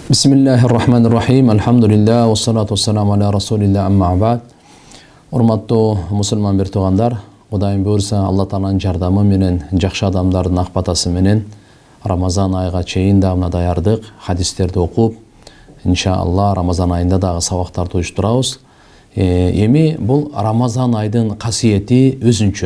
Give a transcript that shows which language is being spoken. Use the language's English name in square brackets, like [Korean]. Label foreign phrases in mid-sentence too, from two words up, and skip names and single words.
[Arabic] بسم الله الرحمن الرحيم الحمد لله والصلاة والسلام على رسول الله أما بعد. [Kyrgyz] Урматтуу мусулман бир туугандар, Кудайым буйрса, Алла Тааланын жардамы менен, жакшы адамдардын ак батасы менен Рамазан айга чейин да мына даярдык, хадистерди окуп, иншалла Рамазан айында дагы сабактарды уюштурабыз. Эми бул Рамазан айдын касиети өзүнчө.